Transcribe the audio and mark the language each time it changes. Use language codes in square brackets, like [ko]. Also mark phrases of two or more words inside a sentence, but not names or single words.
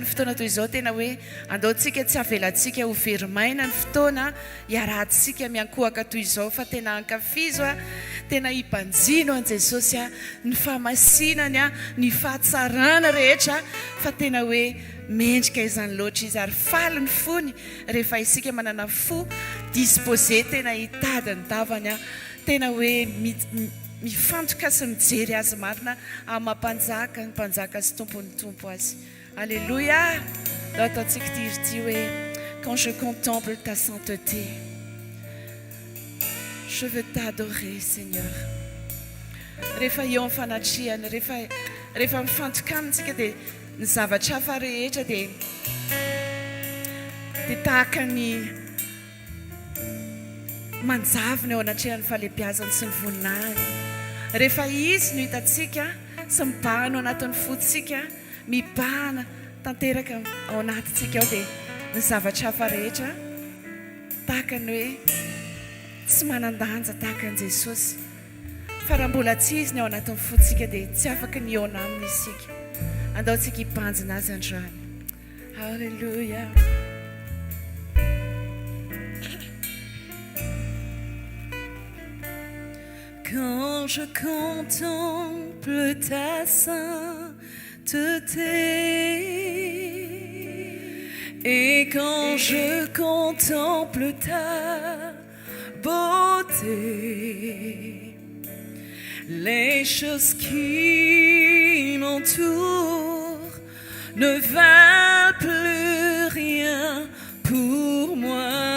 [mg] fotoana toy izao tena hoe andaontsika tsy avelantsika ho verimaina ny fotoana hiarahantsika miankohaka toy izao fa tena ankafizo tena hipanjino an Jesosy ny famasinany ny fahatsarana rehetra fa tena hoe mendrika izany loatra izy ary faly ny fony rehefa isika manana fo disposé tena hitady ny davany tena hoe mifantoka sy mijery azy marina amin'ny mampanjaka ny mpanjaka sy tompony tompo azy. [fr] Alléluia. [mg] Ataontsika ity hoe [fr] quand je contemple ta sainteté je veux t'adorer Seigneur. [mg] Rehefa eo amin'ny fanatrihana rehefa mifantoka amintsika dia ny zavatra hafa rehetra dia tahaka ny manjavina eo anatrehany falebiazany sy ny voninahiny. Rehefa izy no hitantsika sy mibahana ao anatin'ny fotsika mibahana tanteraka ao anatintsika ao dia ny zavatra hafa rehetra tahaka ny hoe tsy manan-danja tahaka an'i Jesosy. Fa raha mbola tsy izy ny ao anatin'ny fotsika dia tsy afaka ny eo aminy isika. Andaontsika hibanjina azy androany. Alléluia. [fr] Quand je contemple ta sainteté et quand je contemple ta beauté, les choses qui m'entourent ne valent plus rien pour moi.